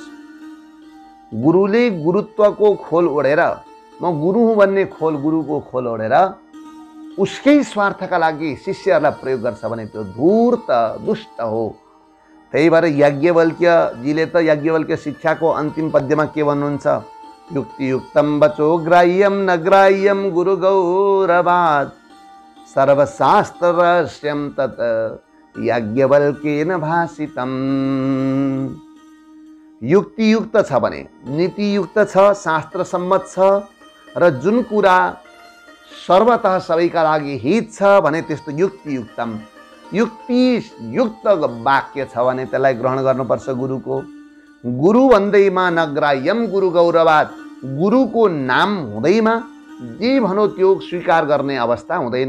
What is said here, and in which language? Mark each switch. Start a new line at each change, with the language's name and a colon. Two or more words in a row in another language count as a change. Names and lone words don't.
Nepali: गुरुले गुरुत्वको खोल ओढेर, म गुरु हुँ भन्ने गुरुको खोल ओढेर उसकै स्वार्थका लागि शिष्यहरूलाई प्रयोग गर्छ भने त्यो धूर्त, दुष्ट हो। त्यही भएर याज्ञवल्क्यजीले त याज्ञवल्क्य शिक्षाको अन्तिम पद्यमा के भन्नुहुन्छ,
Sanskrit: युक्तियुक्तं वचो ग्राह्यं न ग्राह्यं गुरु गौरवात्, सर्वशास्त्र रहस्यं तत् याज्ञवल्क्येन भाषितम्।
Nepali: युक्तियुक्त छ भने, नीतियुक्त छ, शास्त्र सम्मत छ र जुन कुरा सर्वतः सबैका लागि हित छ भने त्यस्तो युक्तियुक्तम, युक्तियुक्त वाक्य छ भने त्यसलाई ग्रहण गर्नुपर्छ गुरुको। गुरु भन्दैमा
Sanskrit: नग्राह्यम गुरु गौरवात्,
Nepali: गुरुको नाम हुँदैमा जे भनो त्यो स्वीकार गर्ने अवस्था हुँदैन।